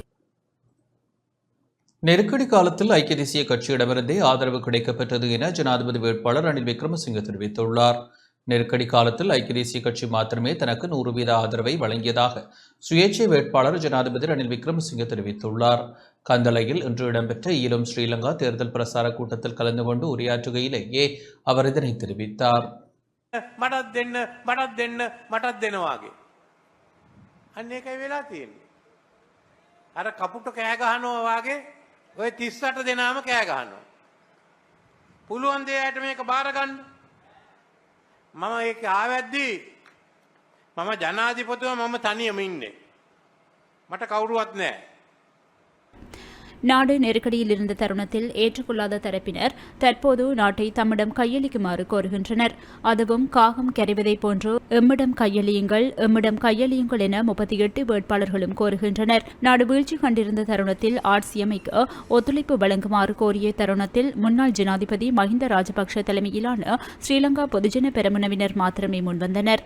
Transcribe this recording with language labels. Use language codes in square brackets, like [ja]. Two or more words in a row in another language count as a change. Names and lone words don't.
[ta] நெருக்கடி காலத்தில் ஐக்கிய தேசிய கட்சியிடமிருந்தே ஆதரவு கிடைக்கப்பெற்றது என ஜனாதிபதி வேட்பாளர் ரணில் விக்ரமசிங்க தெரிவித்துள்ளார். நெருக்கடி காலத்தில் ஐக்கிய தேசிய கட்சி மாத்திரமே தனக்கு 100% ஆதரவை வழங்கியதாக சுயேட்சை வேட்பாளர் ஜனாதிபதி ரணில் விக்ரமசிங்க தெரிவித்துள்ளார். கந்தளையில் இன்று இடம்பெற்ற ஈழம் ஸ்ரீலங்கா தேர்தல் பிரசார கூட்டத்தில் கலந்து கொண்டு உரையாற்றுகையிலேயே அவர் இதனை தெரிவித்தார். [si] ඔය 38 දෙනාම කෑ ගහනවා. පුළුවන් දෙයට මේක බාර ගන්න. මම ඒක ආවැද්දී මම ජනාධිපතිව මම තනියම ඉන්නේ. මට කවුරුවත් නැහැ. [ta] நாடு நெருக்கடியில் இருந்த தருணத்தில் ஏற்றுக்கொள்ளாத தரப்பினர் தற்போது நாட்டை தம்மிடம் கையளிக்குமாறு கோருகின்றனர். அதுவும் காகம் கரைவதை போன்று எம்மிடம் கையளியுங்கள் என 38 வேட்பாளர்களும் கோருகின்றனர். நாடு வீழ்ச்சி கண்டிருந்த தருணத்தில் ஆட்சியமைக்க ஒத்துழைப்பு வழங்குமாறு கோரிய தருணத்தில் முன்னாள் ஜனாதிபதி மஹிந்த ராஜபக்ஷ தலைமையிலான ஸ்ரீலங்கா பொதுஜன பெரமுனவினர் மாத்திரமே முன்வந்தனர்.